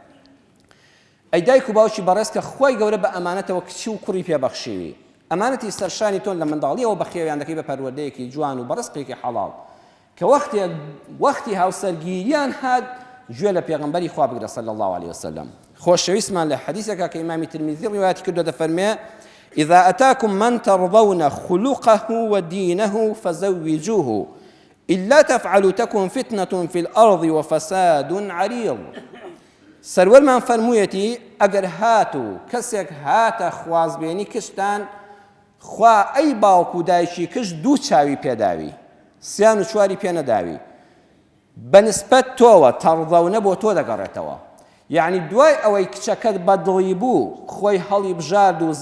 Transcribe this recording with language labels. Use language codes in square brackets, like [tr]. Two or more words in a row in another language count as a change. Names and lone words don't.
[ckb] ئەی دایک و باوکی بەڕێز کە خۆی گەورە بە ئەمانەتەوە کچی و کوڕی پێبەخشیوی ئەمانەتی سەرشانی تۆن لە منداڵیەوە بەخێویان دەکەی بە پەروەردەیەکی جوان و بەڕزقێکی حەڵاڵ کە وەختی هاوسەرگیریان هات گوێ لە پێغەمبەری خوا بگرە [ar] صلی الله عليه وسلم [ckb] خۆشەویستمان لە حەدیثێکە کە ئیمامی ترمیزی ڕیواەتی کردو دەفەرمێ [ar] إذا أتاكم من ترضون خلقه ودينه فزوجوه إلا تفعلوا تكن فتنة في الأرض وفساد عريض [ckb] سەروەرمان فەرموویەتی ئەگەر هاتو کەسێک هاتە خوازبێنی کشتان خوا ئەی باوک و دایکی کشت دوو چاوی پێداوی سیان و چواری پێ نەداوی بەنسبەت تۆوە تەڕضەونە بۆ تۆ دەگەڕێتەوە یعنی دوای ئەوەی کچەکەت بەدڵی بوو خۆی هەڵی بژارد و